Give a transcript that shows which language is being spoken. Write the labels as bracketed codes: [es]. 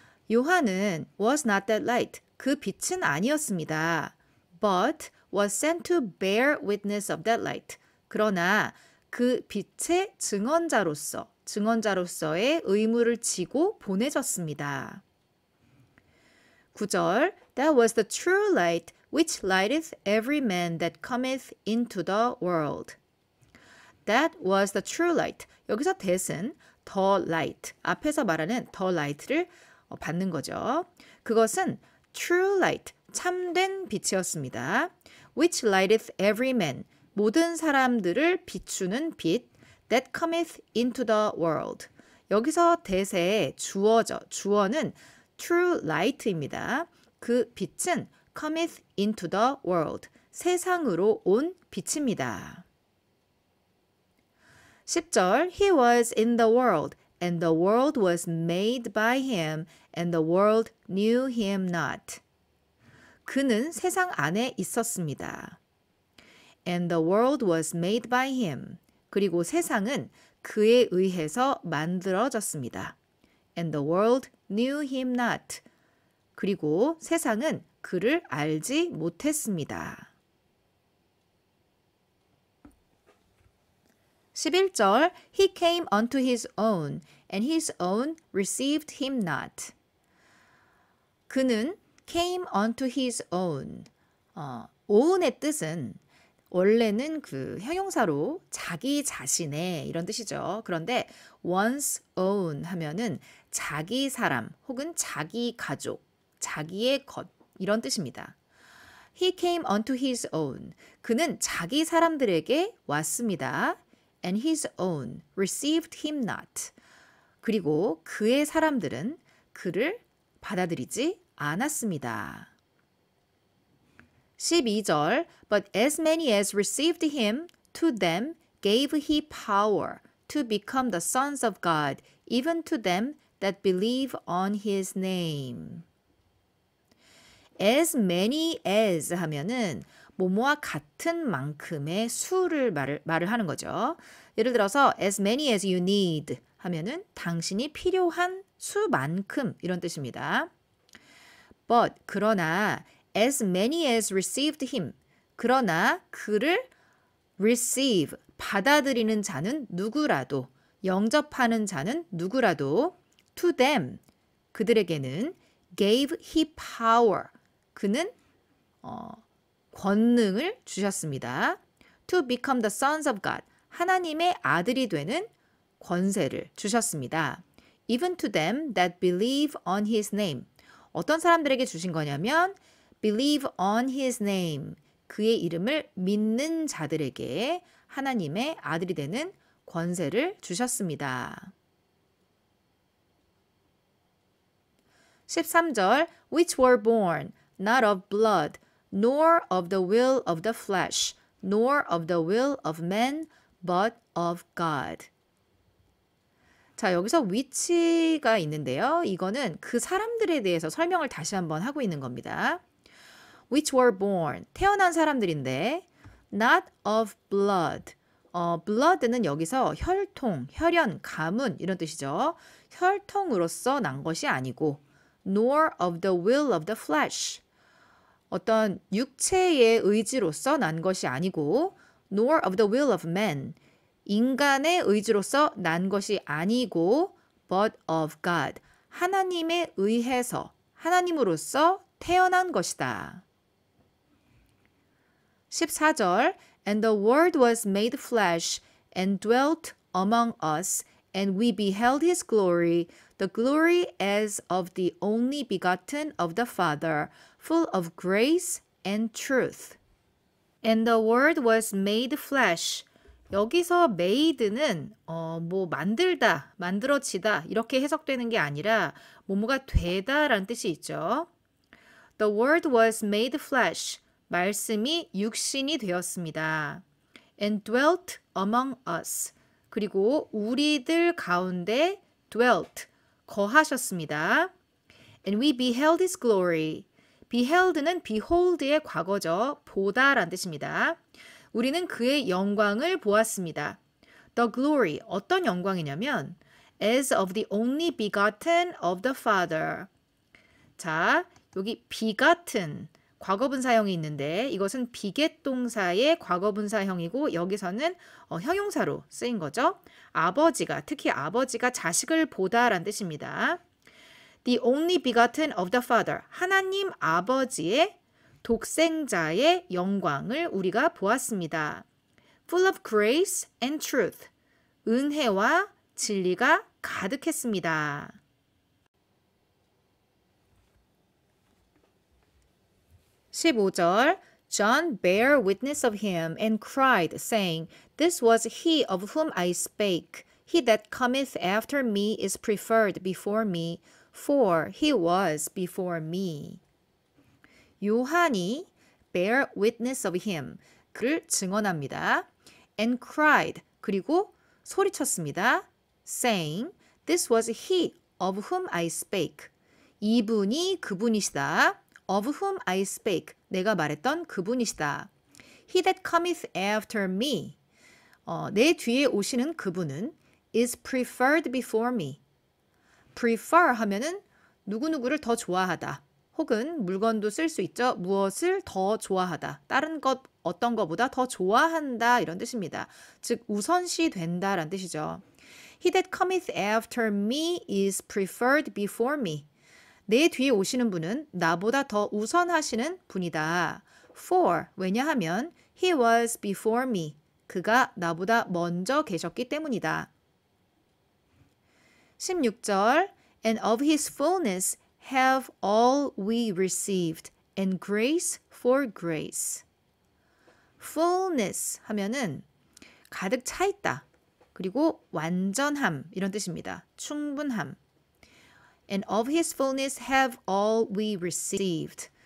[ko] 요한은 [en] was not that light, [ko] 그 빛은 아니었습니다. [en] But was sent to bear witness of that light. [ko] 그러나 그 빛의 증언자로서의 의무를 지고 보내졌습니다. [en] 9절 That was the true light which lighteth every man that cometh into the world. That was the true light. [ko] 여기서 that은 the light, 앞에서 말하는 the light를 받는 거죠. 그것은 true light, 참된 빛이었습니다. [en] Which lighteth every man, [ko] 모든 사람들을 비추는 빛, [en] that cometh into the world. [ko] 여기서 that의 주어는 true light입니다. 그 빛은 [en] cometh into the world, [ko] 세상으로 온 빛입니다. [en] 10절 He was in the world, and the world was made by him, and the world knew him not. [ko] 그는 세상 안에 있었습니다. [en] And the world was made by him. [ko] 그리고 세상은 그에 의해서 만들어졌습니다. [en] And the world knew him not. [ko] 그리고 세상은 그를 알지 못했습니다. [en] 11절 He came unto his own, and his own received him not. 그는 came unto his own. [ko] own의 뜻은 원래는 그 형용사로 자기 자신의 이런 뜻이죠. 그런데 one's own 하면은 자기 사람 혹은 자기 가족, 자기의 것 이런 뜻입니다. [en] He came unto his own. [ko] 그는 자기 사람들에게 왔습니다. [en] And his own received him not. [ko] 그리고 그의 사람들은 그를 받아들이지 않았습니다. [en] 12절 But as many as received him, to them gave he power to become the sons of God, even to them that believe on his name. [ko] As many as 하면은 뭐뭐와 같은 만큼의 수를 말을 하는 거죠. 예를 들어서 [en] as many as you need [ko] 하면은 당신이 필요한 수만큼 이런 뜻입니다. But 그러나 [en] as many as received him [ko] 그러나 그를 receive 받아들이는 자는 누구라도 영접하는 자는 누구라도 [en] to them [ko] 그들에게는 [en] gave he power [ko] 그는 권능을 주셨습니다. [en] To become the sons of God [ko] 하나님의 아들이 되는 권세를 주셨습니다. [en] Even to them that believe on his name [ko] 어떤 사람들에게 주신 거냐면 [en] believe on his name [ko] 그의 이름을 믿는 자들에게 하나님의 아들이 되는 권세를 주셨습니다. [en] 13절 which were born not of blood nor of the will of the flesh nor of the will of man but of God. [ko] 자, 여기서 which가 있는데요. 이거는 그 사람들에 대해서 설명을 다시 한번 하고 있는 겁니다. [en] which were born, [ko] 태어난 사람들인데 [en] not of blood. [ko] blood는 여기서 혈통, 혈연, 가문 이런 뜻이죠. 혈통으로서 난 것이 아니고 [en] nor of the will of the flesh. [ko] 어떤 육체의 의지로서 난 것이 아니고 [en] nor of the will of man. [ko] 인간의 의지로서 난 것이 아니고 [en] but of God. [ko] 하나님에 의해서, 하나님으로서 태어난 것이다. [en] 14절 And the word was made flesh and dwelt among us, and we beheld his glory, the glory as of the only begotten of the Father, full of grace and truth. And the word was made flesh. [ko] 여기서 made는 만들다, 만들어지다 이렇게 해석되는 게 아니라 뭐뭐가 되다라는 뜻이 있죠. [en] The word was made flesh. [ko] 말씀이 육신이 되었습니다. [en] And dwelt among us. [ko] 그리고 우리들 가운데 dwelt, 거하셨습니다. [en] And we beheld his glory. [ko] beheld는 behold의 과거죠. 보다라는 뜻입니다. 우리는 그의 영광을 보았습니다. [en] The glory, [ko] 어떤 영광이냐면 [en] as of the only begotten of the Father. [ko] 자, 여기 begotten, 과거분사형이 있는데 이것은 비겟동사의 과거분사형이고 여기서는 형용사로 쓰인 거죠. 아버지가, 특히 아버지가 자식을 보다라는 뜻입니다. [en] The only begotten of the Father, [ko] 하나님 아버지의 독생자의 영광을 우리가 보았습니다. [en] Full of grace and truth, [ko] 은혜와 진리가 가득했습니다. [en] 15절 John bare witness of him and cried, saying, This was he of whom I spake. He that cometh after me is preferred before me, for he was before me. 요한이 bear witness of him, [ko] 그를 증언합니다. [en] And cried, [ko] 그리고 소리쳤습니다. [en] saying, This was he of whom I spake. [ko] 이분이 그분이시다. [en] Of whom I spake. [ko] 내가 말했던 그분이시다. [en] He that cometh after me. [ko] 내 뒤에 오시는 그분은 [en] is preferred before me. [ko] prefer 하면은 누구누구를 더 좋아하다. 혹은 물건도 쓸 수 있죠. 무엇을 더 좋아하다. 다른 것 어떤 것보다 더 좋아한다 이런 뜻입니다. 즉 우선시 된다라는 뜻이죠. [en] He that cometh after me is preferred before me. [ko] 내 뒤에 오시는 분은 나보다 더 우선하시는 분이다. [en] For, [ko] 왜냐하면 [en] he was before me. [ko] 그가 나보다 먼저 계셨기 때문이다. [en] 16절 And of his fullness have all we received, and grace for grace. [ko] fullness 하면은 가득 차 있다. 그리고 완전함 이런 뜻입니다. 충분함. [en] And of his fullness have all we received.